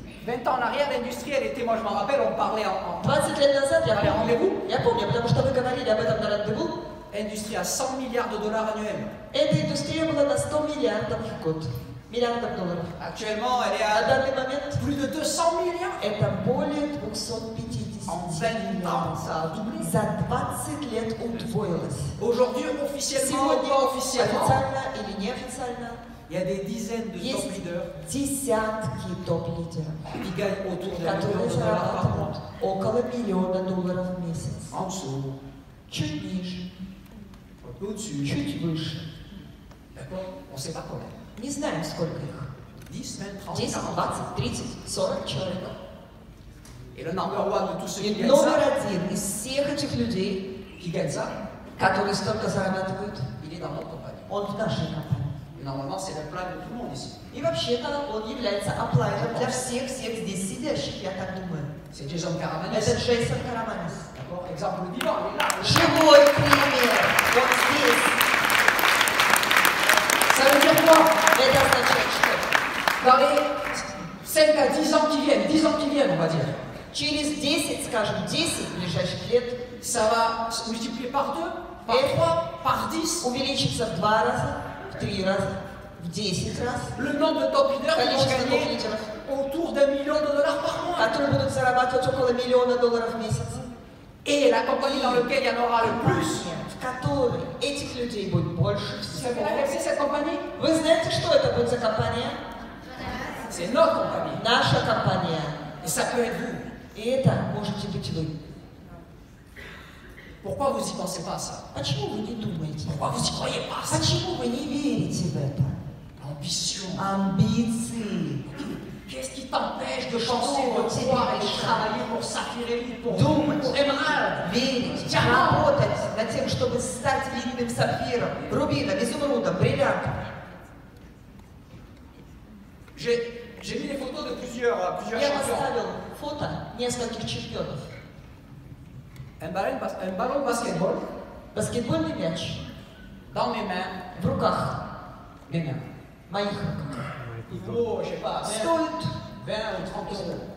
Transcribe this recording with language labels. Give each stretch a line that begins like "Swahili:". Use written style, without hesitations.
French: 20 ans en arrière, l'industrie, elle était, moi je m'en rappelle, on parlait en
Russian: 20 лет назад Я помню, потому что вы говорили об этом на рандеву.
French: industrie à 100 milliards de dollars annuels.
Russian: Эта индустрия была на 100 миллиардов в год. Миллиардов долларов.
French: Actuellement, elle est
Russian: На
French: à
Russian: данный момент
French: plus de 200 milliards.
Russian: это более 250
French: En 20 ans, ça a doublé.
Russian: За 20 лет удвоилось.
French: Aujourd'hui, officiellement,
Russian: Сегодня,
French: pas officiellement,
Russian: официально или неофициально,
French: il y a des dizaines de top
Russian: есть
French: leaders
Russian: десятки топ-лидеров,
French: qui gagnent autour de 1 million
Russian: которые
French: de dollars par mois.
Russian: зарабатывают около $1 миллиона в месяц.
French: En dessous,
Russian: Чуть ниже,
French: un peu au-dessus.
Russian: чуть выше.
French: D'accord? On ne sait pas combien.
Russian: Не знаем, сколько их.
French: 10, 20, 30,
Russian: 10,
French: 40.
Russian: 20, 30, 40 человек.
French: Et le number one de tous ceux qui
Russian: И
French: gagnent
Russian: номер
French: ça,
Russian: один из всех этих людей, которые столько зарабатывают,
French: il est dans notre compagnie.
Russian: он в нашей компании.
French: Et normalement, c'est le plan de tout le monde ici.
Russian: И вообще-то он является аплайером для всех здесь сидящих, я так думаю.
French: C'est Jason Caravanis.
Russian: Это Джейсон Караманис.
French: D'accord? Exemple vivant, il est là.
Russian: Живой пример. Он здесь.
French: Ça veut dire quoi?
Russian: Это означает, что
French: Dans les 5 à 10 ans qui viennent, on va dire,
Russian: через 10, скажем, 10 ближайших лет
French: ça va se multiplier par 2, par 3, par 10.
Russian: увеличится в 2 раза, в 3 раза, в 10 раз.
French: Le nombre de top leaders qui
Russian: Количество
French: vont gagner
Russian: топ-лидеров,
French: autour d'1 million de dollars par mois.
Russian: которые будут зарабатывать около $1 миллиона в месяц.
French: Et la compagnie dans laquelle il y en aura le plus.
Russian: В которой этих людей будет больше
French: Vous
Russian: всего.
French: savez laquelle c'est cette compagnie?
Russian: Вы знаете, что это будет за компания?
French: C'est notre compagnie.
Russian: Наша компания.
French: Et ça peut être vous.
Russian: И это можете быть вы.
French: Pourquoi vous n'y pensez pas à ça?
Russian: Почему вы не думаете?
French: Pourquoi vous n'y croyez pas à ça?
Russian: Почему вы не верите в это?
French: Ambition.
Russian: Амбиции.
French: Qu'est-ce qui t'empêche de penser, de croire et de travailler pour s'affirmer, pour émeraude?
Russian: Верить, работать над тем, чтобы стать видным сапфиром, рубином, изумрудом, бриллиантом.
French: J'ai mis des photos de plusieurs
Russian: Я
French: champions.
Russian: поставил фото нескольких чемпионов.
French: Un ballon de basketball
Russian: Баскетбольный мяч
French: dans mes mains,
Russian: в руках,
French: mes mains.
Russian: моих руках,
French: Il vaut, je sais pas, 20
Russian: стоит
French: ou 30 euros.